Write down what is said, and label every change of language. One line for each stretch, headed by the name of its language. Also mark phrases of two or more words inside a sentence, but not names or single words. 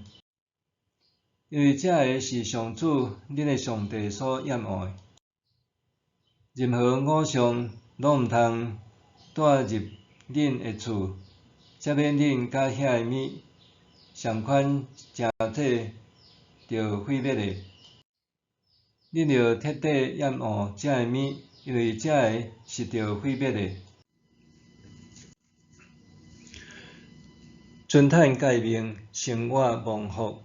Min Nan Chinese: 因为这个是上主恁的上帝所厌恶的。任何偶像拢毋通带入恁的厝，则免恁甲遐个物相款正体着毁灭的。恁着彻底厌恶这个物，因为这个是着毁灭的。尊坦戒命，生活蒙福。